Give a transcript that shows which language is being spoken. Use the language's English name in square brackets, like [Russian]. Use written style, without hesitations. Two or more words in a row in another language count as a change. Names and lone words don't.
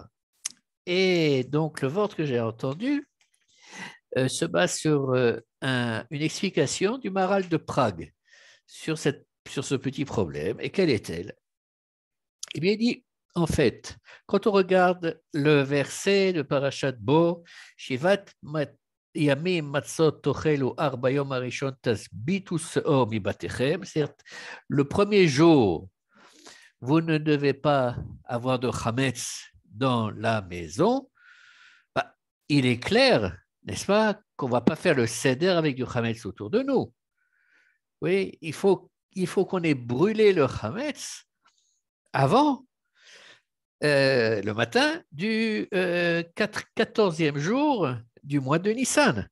[French] Et donc, le vôtre que j'ai entendu se base sur une explication du Maharal de Prague sur ce petit problème. Et quelle est-elle? Eh bien, il dit, en fait, quand on regarde le verset de Parashat Bo, [Hebrew] שבעת ימים מצות תאכלו אך ביום הראשון תשביתו שאור מבתיכם, [French] c'est-à-dire le premier jour, vous ne devez pas avoir de chametz dans la maison. Bah, il est clair, n'est-ce pas, qu'on ne va pas faire le seder avec du chametz autour de nous. Oui, il faut qu'on ait brûlé le chametz avant le matin du 14e jour du mois de Nissan.